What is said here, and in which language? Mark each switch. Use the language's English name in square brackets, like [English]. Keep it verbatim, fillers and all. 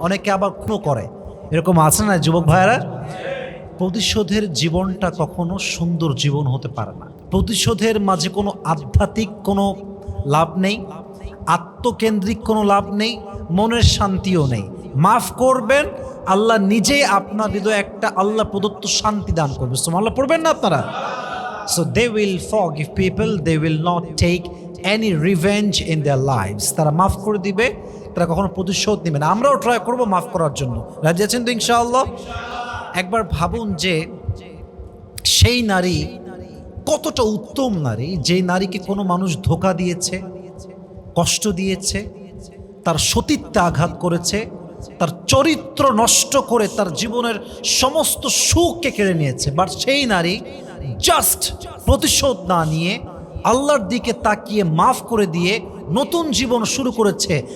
[Bangla] অনেকে আবার খুনও করে, এরকম আছে না যুবক ভাইয়েরা? প্রতিশোধের জীবনটা কখনো সুন্দর জীবন হতে পারে না। প্রতিশোধের মাঝে কোনো আধ্যাত্মিক কোনো লাভ নেই, আত্মকেন্দ্রিক কোনো লাভ নেই, মনের শান্তিও নেই। মাফ করবেন, আল্লাহ নিজে আপনার হৃদয়ে একটা আল্লাহ প্রদত্ত শান্তি দান করবে। সুবহানাল্লাহ পড়বেন না আপনারা? [English] So they will forgive people, they will not take any revenge in their lives. [Bangla] তারা মাফ করে দিবে, তারা কখনো প্রতিশোধ নেবে না। আমরাও ট্রাই করবো মাফ করার জন্য। রাজি আছেন তো ইনশাআল্লাহ? একবার ভাবুন যে সেই নারী কতটা উত্তম নারী, যে নারীকে কোনো মানুষ ধোঁকা দিয়েছে, কষ্ট দিয়েছে, তার সতীত্বে আঘাত করেছে, তার চরিত্র নষ্ট করে তার জীবনের সমস্ত সুখকে কেড়ে নিয়েছে, বাট সেই নারী জাস্ট প্রতিশোধ না নিয়ে আল্লাহর দিকে তাকিয়ে মাফ করে দিয়ে নতুন জীবন শুরু করেছে।